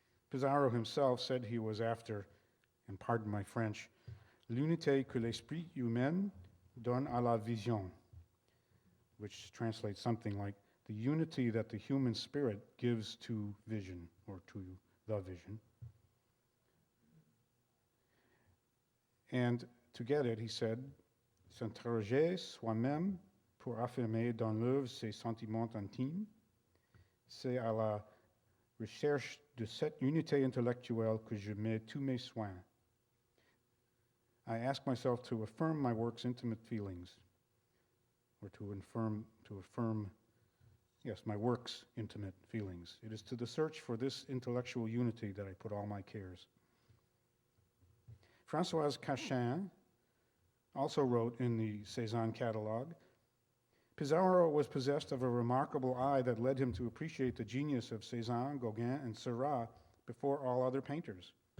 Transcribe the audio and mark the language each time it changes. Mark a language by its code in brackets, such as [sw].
[en] Pissarro himself said he was after, and pardon my French, [fr] l'unité que l'esprit humain donne à la vision, [en] which translates something like the unity that the human spirit gives to vision, or to the vision. And to get it, he said, [fr] s'interroger soi-même pour affirmer dans l'œuvre ses sentiments intimes, c'est à la recherche de cette unité intellectuelle que je mets tous mes soins. [en] I ask myself to affirm my work's intimate feelings, or to affirm, yes, my work's intimate feelings. It is to the search for this intellectual unity that I put all my cares. Françoise Cachin also wrote in the Cézanne catalogue, Pissarro was possessed of a remarkable eye that led him to appreciate the genius of Cézanne, Gauguin, and Seurat before all other painters.